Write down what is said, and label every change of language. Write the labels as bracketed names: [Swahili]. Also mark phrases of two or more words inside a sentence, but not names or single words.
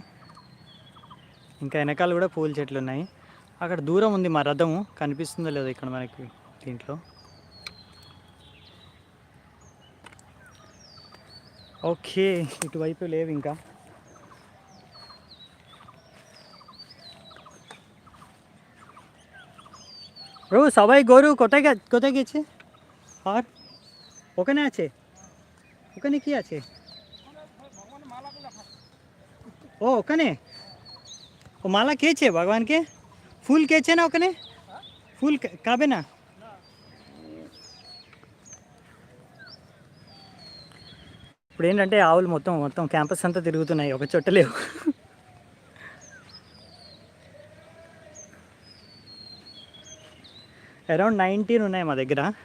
[Telugu] ఇంకా వెనకాల కూడా పూల చెట్లు ఉన్నాయి. అక్కడ దూరం ఉంది మా రథము, కనిపిస్తుందో లేదో ఇక్కడ మనకి దీంట్లో. ఓకే, ఇటువైపు లేవు ఇంకా. [Bangla] ব্রো সবাই গরু কোথায় কোথায় গেছে? আর ওখানে আছে? ওখানে কি আছে? ও ওখানে ও মালা খেয়েছে ভগবানকে? ফুল খেয়েছে না ওখানে? ফুল খাবে না? [Telugu] ఇప్పుడు ఏంటంటే ఆవులు మొత్తం మొత్తం క్యాంపస్ అంతా తిరుగుతున్నాయి, ఒక చోట లేవు. అరౌండ్ 19 ఉన్నాయి మా దగ్గర.